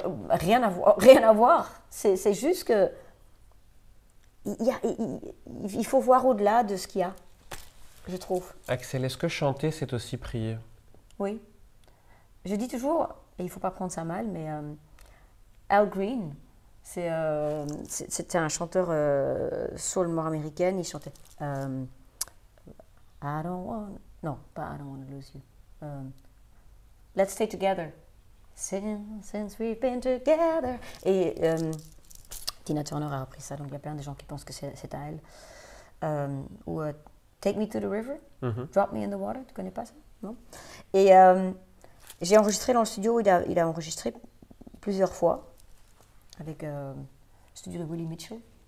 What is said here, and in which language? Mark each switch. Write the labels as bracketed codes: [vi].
[fr] Rien à voir. C'est juste que il faut voir au-delà de ce qu'il y a, je trouve. Axel, est-ce que chanter, c'est aussi prier? Oui. Je dis toujours, et il ne faut pas prendre ça mal, mais Al Green, c'était un chanteur soul nord-américain. Il chantait [en] I don't want, [fr] non, pas [en] I don't want to lose you. Let's stay together. Since we've been together. [fr] Et Tina Turner a repris ça, donc il y a plein de gens qui pensent que c'est à elle. Ou Take Me to the River, Drop Me in the Water, tu connais pas ça? Non? Et j'ai enregistré dans le studio, il a enregistré plusieurs fois avec le studio de Willie Mitchell.